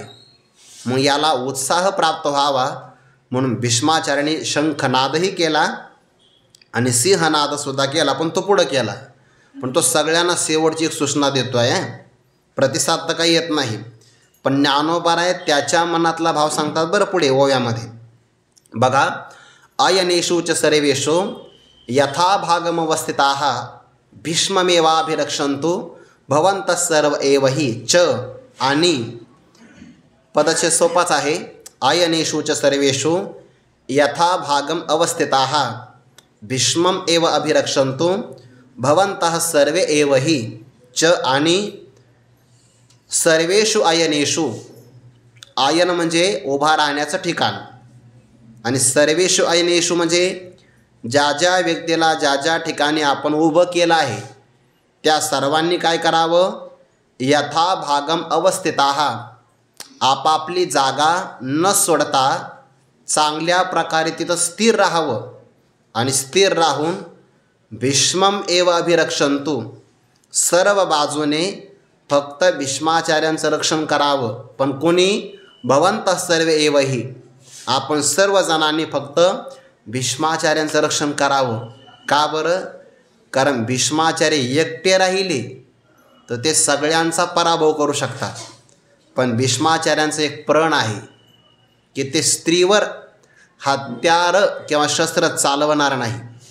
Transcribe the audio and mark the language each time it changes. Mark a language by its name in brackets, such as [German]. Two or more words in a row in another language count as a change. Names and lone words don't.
[Marathi] मग याला उत्साह प्राप्त व्हावा म्हणून भीष्माचार्याने शंखनादही केला आणि सिंहनादसुद्धा केला, पण तो पुढं केला. पण तो सगळ्यांना शेवटची एक सूचना देतो आहे. प्रतिसाद तर काही येत नाही, पण ज्ञानोबा आहे त्याच्या मनातला भाव सांगतात बरं पुढे ओव्यामध्ये. बघा, [Sanskrit] अयनेषु च सर्वेषु यथा भागमवस्थिताः भीष्ममेवाभिरक्षन्तु भवन्तः सर्व एव हि च. [Marathi] आणि पदचे सोपाच आहे. [Sanskrit] अयनेषु च सर्वेषु यथा भागम अवस्थिताः भीष्मम एव अभिरक्षन्तु भवन्तः सर्वे एव हि च. [Marathi] आणि [Sanskrit] सर्वेषु अयनेषु, [Marathi] आयन म्हणजे उभा राहण्याचं ठिकाण, आणि [Sanskrit] सर्वेषु अयनेषु [Marathi] म्हणजे ज्या ज्या व्यक्तीला ज्या ज्या ठिकाणी आपण उभं केलं आहे त्या सर्वांनी काय करावं? [Sanskrit] यथा भागम अवस्थिताः, [Marathi] आपापली जागा न सोडता चांगल्या प्रकारे तिथं स्थिर राहावं आणि स्थिर राहून [Sanskrit] भीष्मम एव अभिरक्षन्तु, [Marathi] सर्व बाजूने फक्त भीष्माचार्यांचं रक्षण करावं. पण कोणी? [Sanskrit] भवन्तः सर्वे एवही, [Marathi] आपण सर्वजणांनी फक्त भीष्माचार्यांचं रक्षण करावं. का बरं? कारण भीष्माचार्य एकटे राहिले तर ते सगळ्यांचा पराभव करू शकतात. पण भीष्माचार्यांचं एक प्रण आहे की ते स्त्रीवर हत्यार किंवा शस्त्र चालवणार नाही.